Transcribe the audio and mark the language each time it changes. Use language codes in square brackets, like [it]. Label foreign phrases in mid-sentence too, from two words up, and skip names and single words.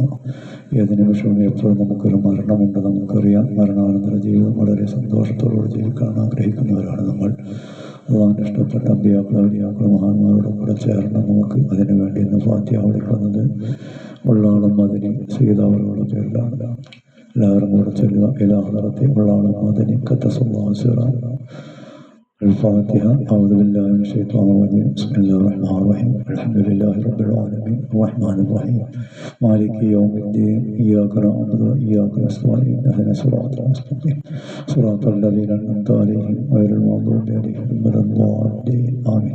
[ml] ഏത് നിമിഷവും എപ്പോഴും നമുക്കൊരു മരണമുണ്ട്. നമുക്കറിയാം, മരണാനന്തര ജീവിതം വളരെ സന്തോഷത്തോടുകൂടി ജീവിക്കാൻ ആഗ്രഹിക്കുന്നവരാണ് നമ്മൾ. അള്ളാഹുവിൻ്റെ ഇഷ്ടപ്പെട്ട അമ്പിയാക്കളും ഔലിയാക്കളും മഹാന്മാരോടും കൂടെ ചേർന്ന് നമുക്ക് അതിനു വേണ്ടി ഇന്ന് ഫാത്തിഹ വിളിക്കുന്നത് ഉള്ളാളും മദനി സീതാവറുകളുടെ പേരിലാണ്. എല്ലാവരും കൂടെ ചൊല്ലുക. [ar] إلى حضرة ഉള്ളാളും മദനി قدس الله سره. الفاتحة. أعوذ بالله من الشيطان الرجيم. بسم الله الرحمن الرحيم. الحمد لله رب العالمين الرحمن الرحيم مالك يوم الدين. إياك نعبد وإياك نستعين. اهدنا الصراط المستقيم صراط الذين أنعمت عليهم غير المغضوب عليهم ولا الضالين آمين.